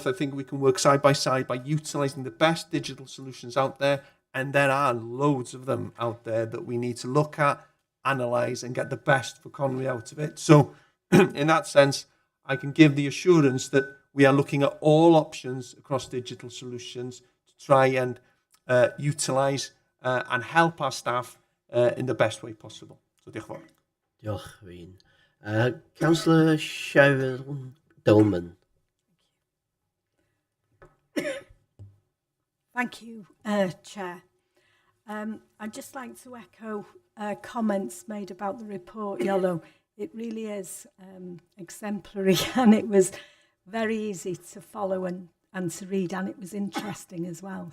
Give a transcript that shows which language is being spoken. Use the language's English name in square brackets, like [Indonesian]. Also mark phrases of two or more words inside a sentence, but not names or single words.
[English] I think we can work side by side by utilising the best digital solutions out there, and there are loads of them out there that we need to look at, analyse, and get the best for Conwy out of it. So in that sense, I can give the assurance that we are looking at all options across digital solutions to try and utilise and help our staff in the best way possible. [Welsh] So diolch yn fawr. Diolch, Rhyn. [English] Councillor Sharon Dolman. Thank you, Chair. I'd just like to echo comments made about the report, Yellow. It really is exemplary, and it was very easy to follow and to read, and it was interesting as well.